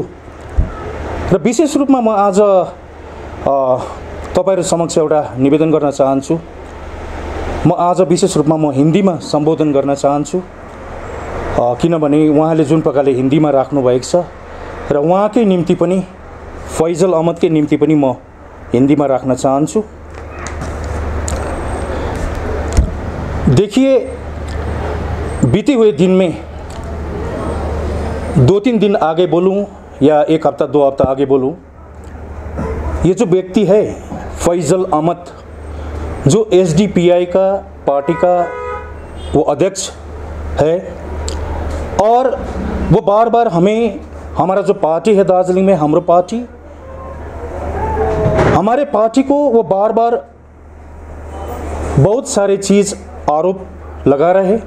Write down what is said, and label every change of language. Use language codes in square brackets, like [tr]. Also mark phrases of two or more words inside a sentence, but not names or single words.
[ne] र विशेष रूपमा म आज तपाईहरु समक्ष एउटा निवेदन गर्न चाहन्छु। म आज विशेष रूपमा म हिन्दीमा सम्बोधन गर्न चाहन्छु, किनभने उहाँले जुन प्रकारले हिन्दीमा राख्नु भएको छ र उहाँकै निम्ति पनि फैजल अहमदकै निम्ति पनि म [hi] हिंदी में रखना चाहूँ। देखिए, बीते हुए दिन में 2-3 दिन आगे बोलूं या 1 हफ्ता 2 हफ्ता आगे बोलूं, ये जो व्यक्ति है फैजल अहमद, जो एसडीपीआई का पार्टी का वो अध्यक्ष है और वो बार बार हमें, हमारा जो पार्टी है दार्जिलिंग में, हमारे पार्टी को वो बार बार बहुत सारे चीज़ आरोप लगा रहे हैं।